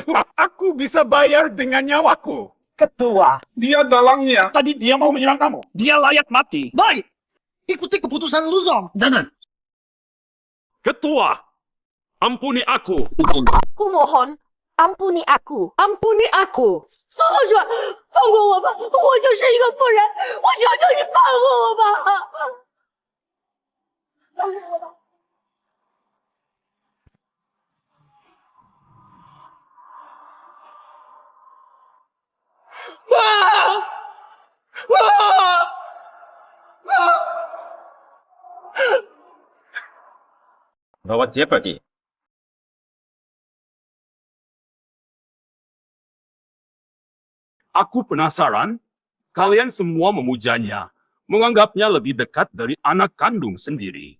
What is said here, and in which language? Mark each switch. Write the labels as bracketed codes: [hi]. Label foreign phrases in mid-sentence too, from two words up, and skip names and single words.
[id] Aku bisa bayar dengan nyawaku. Ketua, Dia dalangnya. tadi dia mau menyerang kamu. Dia layak mati. Baik, ikuti keputusan Lu Zong. Jangan. Ketua, ampuni aku. Aku mohon, ampuni aku， ampuni aku。 [zh] 放我出来，放过我吧！我就是一个妇人，我求求你放过我吧！放过我吧！妈！妈！妈！ [id] Gawat Jeopardy. Aku penasaran, kalian semua memujanya, menganggapnya lebih dekat dari anak kandung sendiri.